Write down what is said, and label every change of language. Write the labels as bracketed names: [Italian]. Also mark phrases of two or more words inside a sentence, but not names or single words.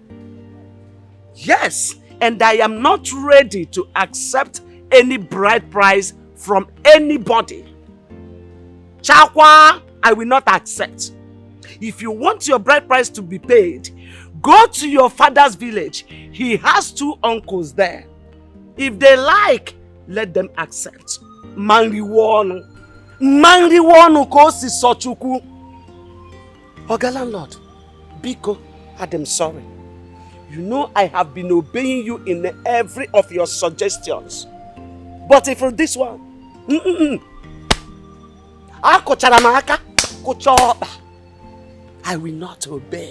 [English] Yes, and I am not ready to accept any bride price from anybody. Chakwa, I will not accept. If you want your bride price to be paid, go to your father's village. He has 2 uncles there. If they like, let them accept. Manriwonu kosi sochuku. Oga landlord, Biko, I'm sorry. You know I have been obeying you in every of your suggestions. But if for this one, I will not obey.